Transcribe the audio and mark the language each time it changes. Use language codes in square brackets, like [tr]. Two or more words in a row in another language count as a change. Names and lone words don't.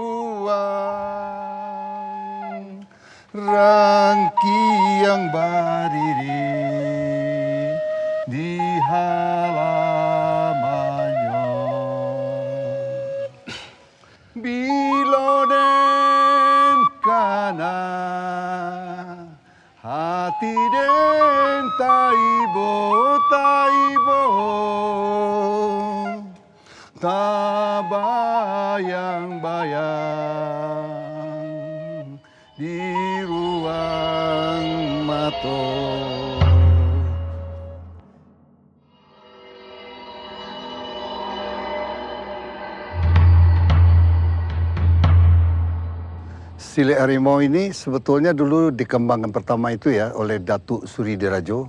[min] Rangki yang berdiri di halamannya, bila den kana hati den taibo tak bayang-bayang di ruang mata. [id] Silat harimau ini sebetulnya dulu dikembangkan pertama itu ya oleh Datuk Suri Dirajo.